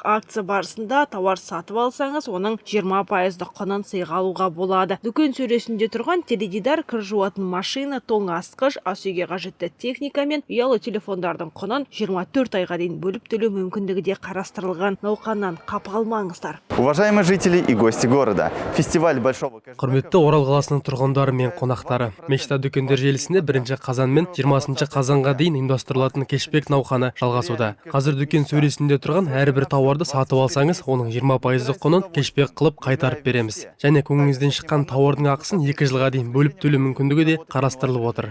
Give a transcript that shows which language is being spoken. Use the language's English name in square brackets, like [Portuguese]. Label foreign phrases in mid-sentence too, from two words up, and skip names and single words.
[Kazakh] Акция барысында тауар сатып алсаңыз, оның 20% құнын сыйға алуға болады. Дүкен сөресінде тұрған теледидар, кір жуатын машина, тоңазытқыш, ас үйге қажетті техника мен ұялы телефондардың құнын 24 айға дейін бөліп төлеу мүмкіндігі де қарастырылған. Науқаннан қапы қалмаңыздар. [Russian] Уважаемые жители и гости города, фестиваль большого... [Kazakh] Құрметті Орал қаласының тұрғындары мен қонақтары, Мечта дүкендер желісінде 1 қазан мен 20 қазанға дейін ұйымдастырылатын кешбек науқаны жалғасуда. Қазір дүкен сөресінде тұрған әрбір тауарды сатып алсаңыз, оның 20% құнын кешбек қылып қайтарып береміз. Және көңіліңізден шыққан тауардың ақысын 2 жылға дейін бөліп төлеу мүмкіндігі де қарастырылып отыр.